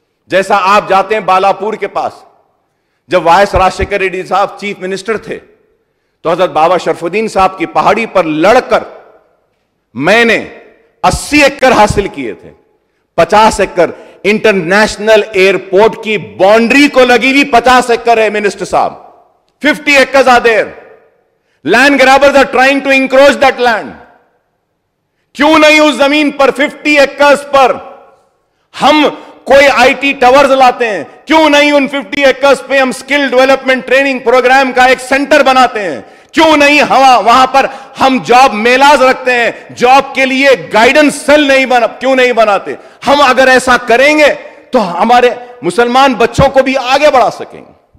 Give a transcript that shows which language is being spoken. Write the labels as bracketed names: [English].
[Urdu] جیسا آپ جاتے ہیں بالاپور کے پاس, جب وائس راجشیکھر ریڈی صاحب چیف منسٹر تھے تو حضرت بابا شرف الدین صاحب کی پہاڑی پر لڑ کر میں نے 80 ایکڑ حاصل کیے تھے. 50 ایکڑ انٹرنیشنل ایئرپورٹ کی باؤنڈری کو لگی ہوئی 50 ایکڑ ہے منسٹر صاحب. [English] 50 acres are there. Land grabbers are trying to encroach that land. [Urdu] کیوں نہیں اس زمین پر 50 ایکرز پر ہم کوئی آئی ٹی ٹاورز لاتے ہیں؟ کیوں نہیں ان 50 ایکرز پہ ہم سکل ڈیولپمنٹ ٹریننگ پروگرام کا ایک سینٹر بناتے ہیں؟ کیوں نہیں وہاں پر ہم جاب میلاز رکھتے ہیں, جاب کے لیے گائیڈنس سیل کیوں نہیں بناتے؟ ہم اگر ایسا کریں گے تو ہمارے مسلمان بچوں کو بھی آگے بڑھا سکیں گے.